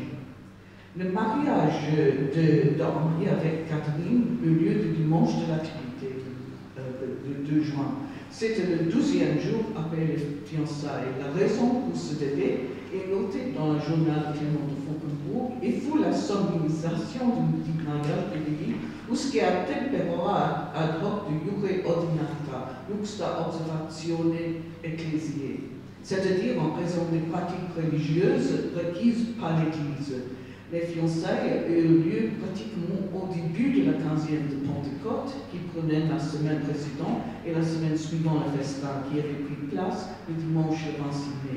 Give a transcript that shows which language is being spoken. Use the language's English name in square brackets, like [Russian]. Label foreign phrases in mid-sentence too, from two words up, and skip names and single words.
[French] Le mariage d'Henri avec Catherine eut lieu le dimanche de la Trinité, le 2 juin. C'était le 12e jour après les fiançailles. La raison pour ce délai est notée dans le journal Clément de Fauconbourg et pour la solennisation du mariage de l'église, où ce qui a [Latin] tempera ad hoc de iure ordinata, luxta observatione ecclesiae, [French] c'est-à-dire en raison des pratiques religieuses requises par l'Église. Les fiançailles eurent lieu pratiquement au début de la 15e de Pentecôte, qui prenait la semaine précédente et la semaine suivante le festin, qui avait pris place le dimanche 26 mai.